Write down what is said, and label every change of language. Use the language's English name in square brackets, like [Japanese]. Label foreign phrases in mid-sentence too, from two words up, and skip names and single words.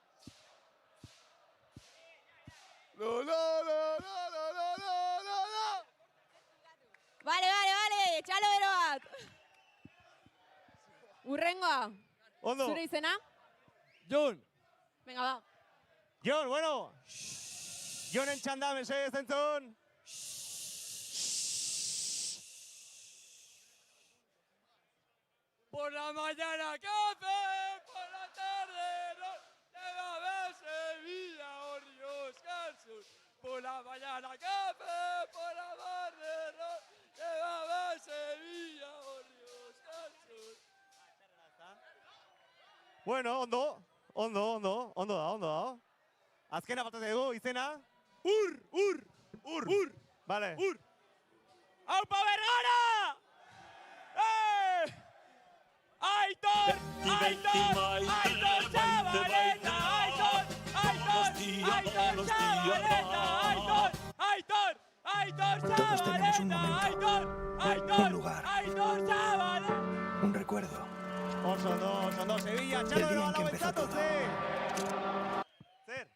[Basque] Lo, lo, lo, lo, lo, lo, lo, lo. Bale, txalo bero bat. Urrengoa. Ondo. Zure izena? Jon. [Spanish] Venga, ba. Jon, bueno. [Basque] Jonen txanda, mesedez entzun. [Spanish] Por la mañana café, por la tarde no, lleva a ver Sevilla, oh Dios, Jesús. Por la mañana café, por la tarde no, lleva a ver Sevilla, oh Dios, Jesús. [Basque] Bueno, ondo da. Azkena falta zaigu, izena? [Spanish] Ur. Vale. [Basque] ¡Aupa Bergara! ¡Aitor! [Spanish] ¡Chavaleta! ¡Aitor! ¡Chavaleta! Todos tenemos un momento, un lugar, ¡Chavaleta! un recuerdo. [Basque] Oso ondo, Sevilla, [Spanish] El [Basque] txalo [Spanish] día [Basque] ero [Spanish] en que [Basque] ala [Spanish] empezó [Basque] bentzatu, [Spanish] todo. [Basque] Zer?